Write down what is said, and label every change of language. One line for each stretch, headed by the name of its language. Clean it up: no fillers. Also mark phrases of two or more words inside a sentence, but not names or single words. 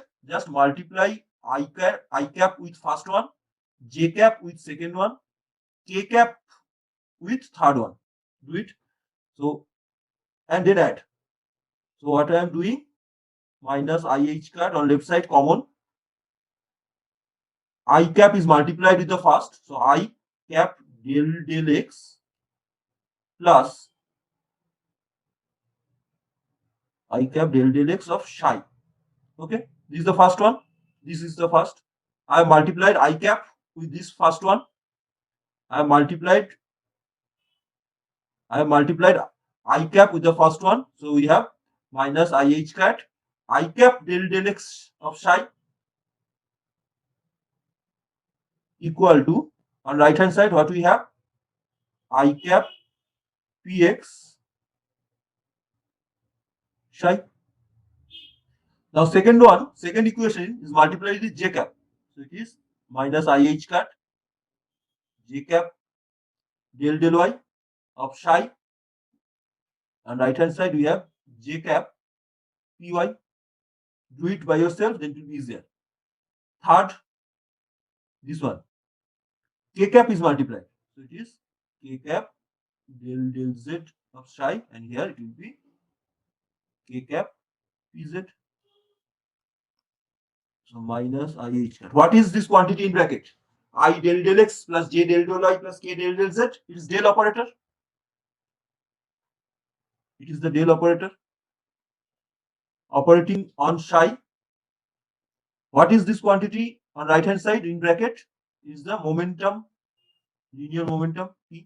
English: Just multiply I cap with first one, j cap with second one, k cap with third one. Do it. So, and then add. So what I am doing, minus IH cut on left side common. I cap is multiplied with the first. So I cap del x plus I cap del x of psi. Okay, this is the first one. This is the first. I have multiplied I cap with this first one. I have multiplied I cap with the first one. So we have minus IH cat I cap del x of psi equal to, on right hand side what we have, I cap px psi. Now second equation is multiplied with j cap. So it is minus IH cat j cap del y of psi. On right hand side we have j cap py. Do it by yourself, then it will be easier. Third, this one, k cap is multiplied. So it is k cap del z of psi, and here it will be k cap pz. So minus IH cat. What is this quantity in bracket? I del x plus j del y plus k del z. It is del operator. It is the del operator operating on psi. What is this quantity on right hand side in bracket? Is the momentum, linear momentum P.